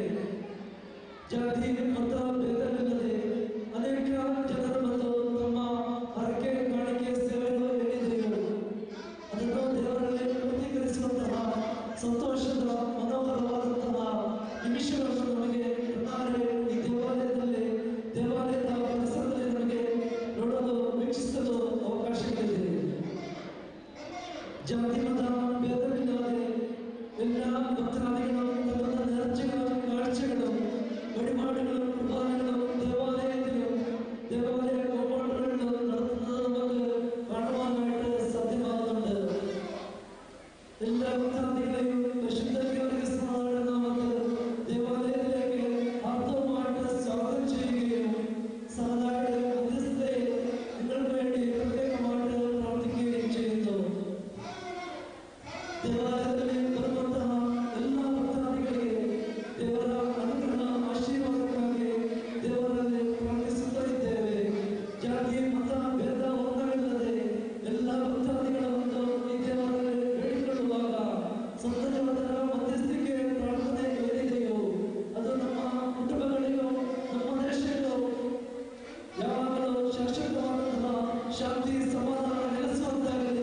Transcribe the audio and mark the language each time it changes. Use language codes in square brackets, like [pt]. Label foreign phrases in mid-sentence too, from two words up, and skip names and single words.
[kn] ಜಾತಿ ಮತ ಭೇದವಿಲ್ಲದೆ ಅನೇಕ ಜನರು ಮತ್ತು ತಮ್ಮ ಹರಕೆ ಕಾಣಿಕೆ ಸೇವೆಗಳು ಏನಿದೆಯೋ ಅದನ್ನು ದೇವರಲ್ಲಿ ಪೂರ್ತೀಕರಿಸುವಂತಹ ಸಂತೋಷದ ಮನೋಹರವಾದಂತಹ ನಿಮಿಷಗಳನ್ನು ನಮಗೆ ಈ ದೇವಾಲಯದಲ್ಲಿ ದೇವಾಲಯದ ಪರಿಸರದಲ್ಲಿ ನಮಗೆ ನೋಡಲು ವೀಕ್ಷಿಸಲು ಅವಕಾಶಗಳಿದೆ. ಜಾತಿ ಮತ ಭೇದವಿಲ್ಲದೆ ಎಲ್ಲ ಭಕ್ತಾದಿಗಳು ತಮ್ಮ ನೆರಚೆಗಳು [ml] ಕಾഴ്ചകളും വഴിപാടുകളും കുർബാനകളും ദേവാലയത്തിലും ദേവാലയ കോമ്പൗണ്ടുകളിലും നടത്തുന്നത് നമുക്ക് കാണുവാനായിട്ട് സാധ്യമാകുന്നുണ്ട്. എല്ലാ ഭക്താദികളെയും പരിശുദ്ധ ഗീവർഗീസിന്റെ നാമത്തിൽ ദേവാലയത്തിലേക്ക് ആർദ്രമായിട്ട് സ്വാഗതം ചെയ്യുകയും സഹതായുടെ മധ്യസ്ഥതയിൽ നിങ്ങൾക്ക് വേണ്ടി പ്രത്യേകമായിട്ട് പ്രാർത്ഥിക്കുകയും ചെയ്യുന്നു. [kn] ದೇವಾಲಯದಲ್ಲಿ ಬರುವಂತಹ ಎಲ್ಲ ಭಕ್ತಾದಿಗಳಿಗೆ ದೇವರ ಅನುಗ್ರಹ ಆಶೀರ್ವಾದಕ್ಕಾಗಿ ದೇವರಲ್ಲಿ ಪ್ರಾರ್ಥಿಸುತ್ತಾ ಇದ್ದೇವೆ. ಜಾತಿ ಮತ ಭೇದ ಒಂದವಿಲ್ಲದೆ ಎಲ್ಲ ಭಕ್ತಾದಿಗಳನ್ನು ಈ ದೇವರಲ್ಲಿ ಬೇಡಿಕೊಳ್ಳುವಾಗ ಸಂತಜನರ ಮಧ್ಯಸ್ಥಿಕೆ ಪ್ರಾರ್ಥನೆ ಏನಿದೆಯೋ ಅದು ನಮ್ಮ ಕುಟುಂಬಗಳಿಗೂ ನಮ್ಮ ದೇಶಕ್ಕೂ ಯಾವಾಗಲೂ ಶಾಶ್ವತವಾದಂತಹ ಶಾಂತಿ ಸಮಾಧಾನ ನೆಲೆಸುವಂತಾಗಲಿ.